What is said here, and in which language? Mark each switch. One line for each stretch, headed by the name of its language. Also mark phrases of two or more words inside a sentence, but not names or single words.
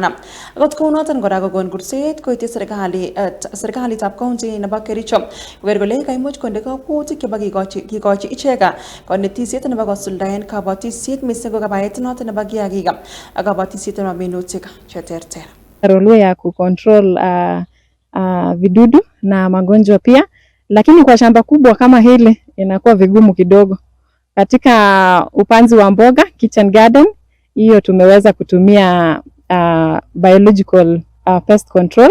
Kalenjin: Akot kou noton kora kokon kurset koityi serikalitab county nebo Kericho koker kole kaimuch konde kakwautik chebo kikochi ichek konetisiet nebo kosuldaen kabatisiet mising ko kabaet noton nebo kiagik ak kabatisiet nebo minutik cheterter.
Swahili: Role ya kucontrol vidudu na magonjwa pia, lakini kwa shamba kubwa kama hili inakuwa vigumu kidogo. Katika upanzi wa mboga,
English: kitchen garden,
Swahili: hiyo tumeweza kutumia
English: biological pest control.